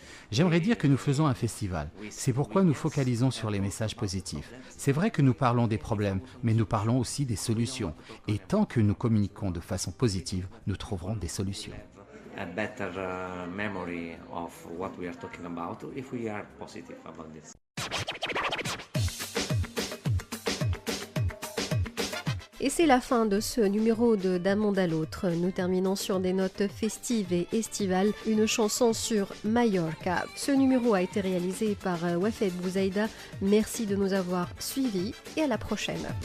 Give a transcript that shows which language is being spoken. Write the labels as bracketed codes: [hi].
[fr] J'aimerais dire que nous faisons un festival. C'est pourquoi nous focalisons sur les messages positifs. C'est vrai que nous parlons des problèmes, mais nous parlons aussi des solutions. Et tant que nous communiquons de façon positive, nous trouverons des solutions. [en] A better memory of what we are talking about if we are positive about this. [fr] Et c'est la fin de ce numéro de D'un monde à l'autre. Nous terminons sur des notes festives et estivales, une chanson sur Mallorca. Ce numéro a été réalisé par Wafed Bouzaïda. Merci de nous avoir suivis et à la prochaine.